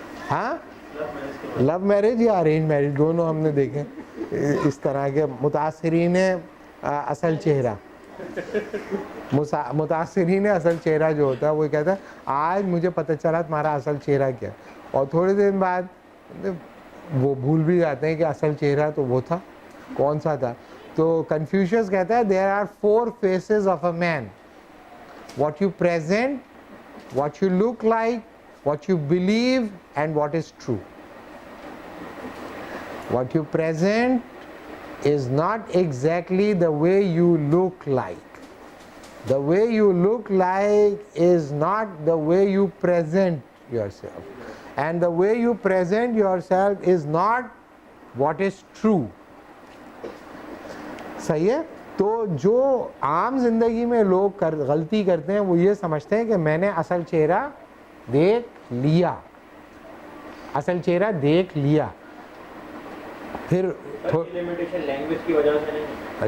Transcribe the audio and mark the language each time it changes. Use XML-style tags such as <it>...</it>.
<hi>हाँ, love marriage या arrange marriage दोनों हमने देखे इस तरह के मुतासरीन असल चेहरा। मुतासरीन असल चेहरा जो होता है वो कहता है आज मुझे पता चला तुम्हारा असल चेहरा क्या, और थोड़े दिन बाद वो भूल भी जाते हैं कि असल चेहरा तो वो था, कौन सा था। तो कन्फ्यूशियस कहता है</hi> <en>There are 4 faces of a man, what you present, what you look like, what you believe, and what is true. What you present is not exactly the way you look like. The way you look like is not the way you present yourself. And the way you present yourself is not what is true.</en> <hi>सही है। तो जो आम जिंदगी में लोग गलती करते हैं वो ये समझते हैं कि मैंने असल चेहरा देख लिया। असल चेहरा देख लिया, फिर लिमिटेशन लैंग्वेज की वजह से नहीं,</hi>